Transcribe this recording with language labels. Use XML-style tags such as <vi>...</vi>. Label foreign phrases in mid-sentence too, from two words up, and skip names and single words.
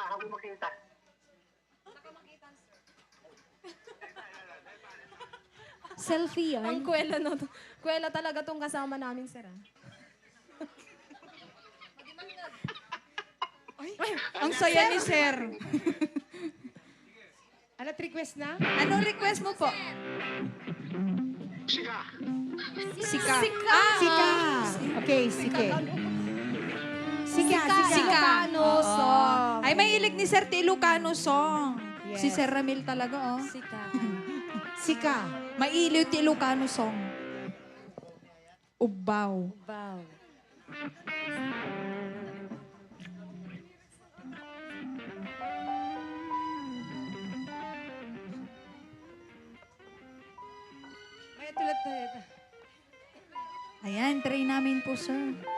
<tl>Selfie Ang yarn. kwela, no? Kwela talaga tong kasama namin, sir. Ah. Ang saya ni sir. Ano, request na? Anong request mo po? Sika. Sika. Ah, Sika. Okay, sige. Sika.</tl> <en>Ilocano song.</en> <tl>Ay, may ilig ni Sir T.</tl> <en>Ilocano song.</en> <tl>Yes. Si Sir Ramil talaga, oh. Sika.</tl> <ilo>Mailiw ti</ilo> <en>Ilocano song.</en> <ilo>Ubaw.</ilo> <tl>Wow. May tulad tayo. Ayan, try namin po, sir.</tl>